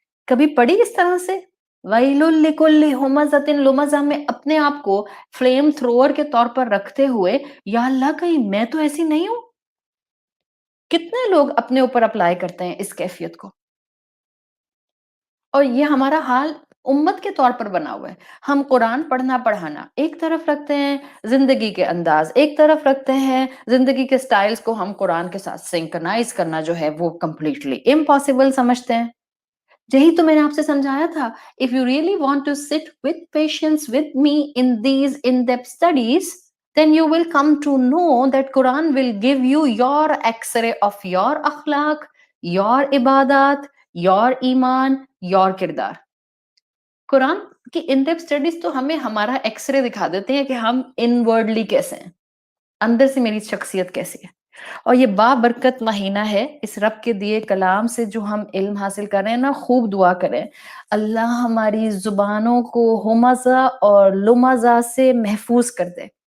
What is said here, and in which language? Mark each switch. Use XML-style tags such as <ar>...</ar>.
<ur>کبھی پڑھی اس طرح سے</ur> <ar>وَيْلٌ لِكُلِّ ہُمَزَةٍ لُمَزَةٍ</ar> <ur>میں اپنے آپ کو فلیم تھروور کے طور پر رکھتے ہوئے, یا اللہ کہیں میں تو ایسی نہیں ہوں؟ کتنے لوگ اپنے اوپر اپلائی کرتے ہیں اس کیفیت کو, اور یہ ہمارا حال امت کے طور پر بنا ہوا ہے. ہم قرآن پڑھنا پڑھانا ایک طرف رکھتے ہیں, زندگی کے انداز ایک طرف رکھتے ہیں, زندگی کے سٹائلز کو ہم قرآن کے ساتھ سنکرنائز کرنا جو ہے وہ کمپلیٹلی امپاسبل سمجھتے ہیں. یہی تو میں نے آپ سے سمجھایا تھا,</ur> <en>if you really want to sit with patience with me in these in-depth studies, then you will come to know that Quran will give you your X-ray of your akhlaq, your ibadat, your ایمان, your کردار.</en> <ur>قرآن کی in depth studies تو ہمیں ہمارا X ray دکھا دیتے ہیں کہ ہم انورڈلی کیسے ہیں, اندر سے میری شخصیت کیسی ہے. اور یہ بابرکت مہینہ ہے, اس رب کے دیے کلام سے جو ہم علم حاصل کر رہے ہیں نا, خوب دعا کریں اللہ ہماری زبانوں کو ہمزہ اور لمزہ سے محفوظ کر دے.</ur>